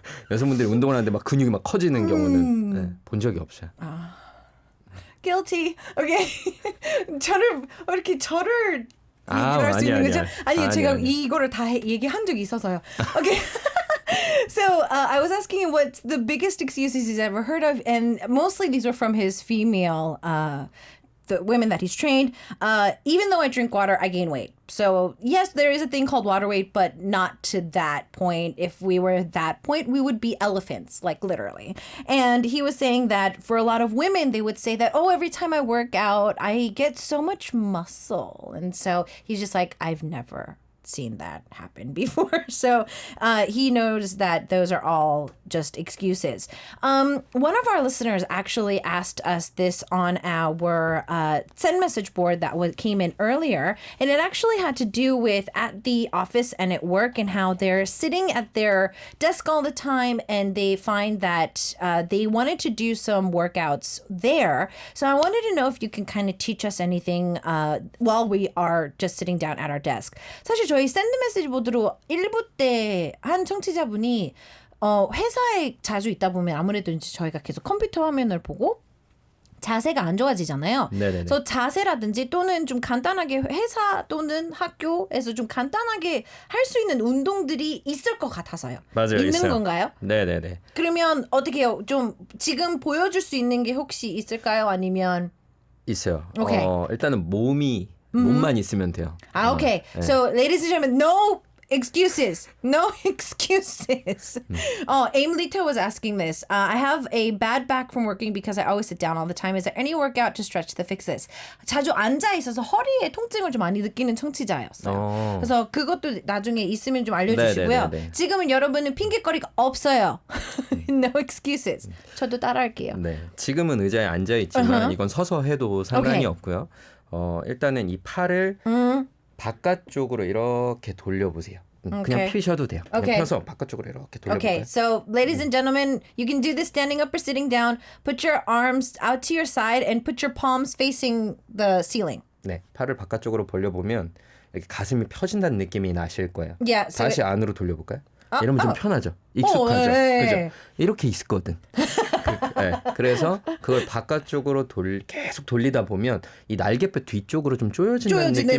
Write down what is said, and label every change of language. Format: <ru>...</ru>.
<ko>여성분들이 운동을 하는데 막 근육이 막 커지는 경우는 네, 본 적이 없어요.</ko> <en>Guilty. Okay.</en> <ko>저를 얘기할 수 있는 거죠? 아니요, 제가 이거를 다 얘기한 적이 있어서요.</ko> <en>Okay. So I was asking him what the biggest excuses he's ever heard of, and mostly these were from his female, the women that he's trained. Even though I drink water, I gain weight. So yes, there is a thing called water weight, but not to that point. If we were at that point, we would be elephants, like literally. And he was saying that for a lot of women, they would say that, oh, every time I work out, I get so much muscle. And so he's just like, I've never seen that happen before. So he knows that those are all just excuses. One of our listeners actually asked us this on our send message board that came in earlier, and it actually had to do with at the office and at work and how they're sitting at their desk all the time and they find that they wanted to do some workouts there. So I wanted to know if you can kind of teach us anything while we are just sitting down at our desk.</en> <ko>사실 저희 샌드 메시지 보드로 1부 때 한 청취자분이 회사에 자주 있다 보면 아무래도 이제 저희가 계속 컴퓨터 화면을 보고 자세가 안 좋아지잖아요. 네네네. 그래서 자세라든지 또는 좀 간단하게 회사 또는 학교에서 좀 간단하게 할 수 있는 운동들이 있을 것 같아서요. 맞아요. 있는 있어요. 건가요? 네네네. 그러면 어떻게 해요? 좀 지금 보여줄 수 있는 게 혹시 있을까요? 아니면 있어요. 오케이. 일단은 몸만 있으면 돼요.</ko> <en>okay.</en> <ko>네.</ko> <en>So ladies and gentlemen, no excuses. No excuses. Aimlita was asking this. I have a bad back from working because I always sit down all the time. Is there any workout to stretch to fix this?</en> <ko>자주 앉아 있어서 허리에 통증을 좀 많이 느끼는 청취자였어요. 그래서 그것도 나중에 있으면 좀 알려주시고요. 네네네네. 지금은 여러분은 핑계거리가 없어요.</ko> <en>No excuses.</en> <ko>저도 따라할게요. 네. 지금은 의자에 앉아 있지만 이건 서서 해도 상관이 없고요. 일단은 이 팔을 바깥쪽으로 이렇게 돌려보세요. 그냥 오케이. 펴셔도 돼요. 그냥 오케이. 펴서 바깥쪽으로 이렇게 돌려볼까요?</ko> <en>Okay, so ladies and gentlemen, you can do this standing up or sitting down. Put your arms out to your side and put your palms facing the ceiling.</en> <ko>네, 팔을 바깥쪽으로 벌려보면 이렇게 가슴이 펴진다는 느낌이 나실 거예요.</ko> <en>Yeah, so</en> <ko>다시 안으로 돌려볼까요? 이러면 좀 편하죠. 익숙하죠. 네. 그죠? 이렇게 있었거든. 그래서 그걸 바깥쪽으로 계속 돌리다 보면 이 날개뼈 뒤쪽으로 좀 쪼여진다는 느낌이</ko>